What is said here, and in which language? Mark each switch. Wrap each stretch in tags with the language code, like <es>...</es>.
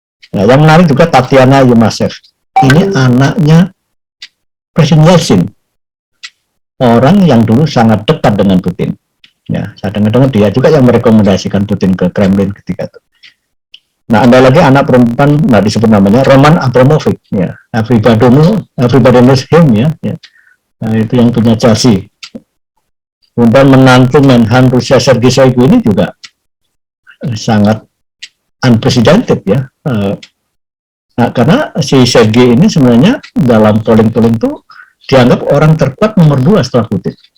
<id>Nah, yang menarik juga Tatiana Yumasev. Ini anaknya Presiden Yeltsin, orang yang dulu sangat dekat dengan Putin. Ya, saya dengar dia juga yang merekomendasikan Putin ke Kremlin ketika itu. Nah, ada lagi anak perempuan, nggak disebut namanya, Roman Abramovich.</id> <en>Ya, everybody knows him ya.</en> <id>Nah, itu yang punya Chelsea. Kemudian menantu Menhan Rusia Sergei Shoigu ini juga sangat unprecedented ya. Nah, karena si Sergei ini sebenarnya dalam polling-polling itu dianggap orang terkuat nomor 2 setelah Putin.</id>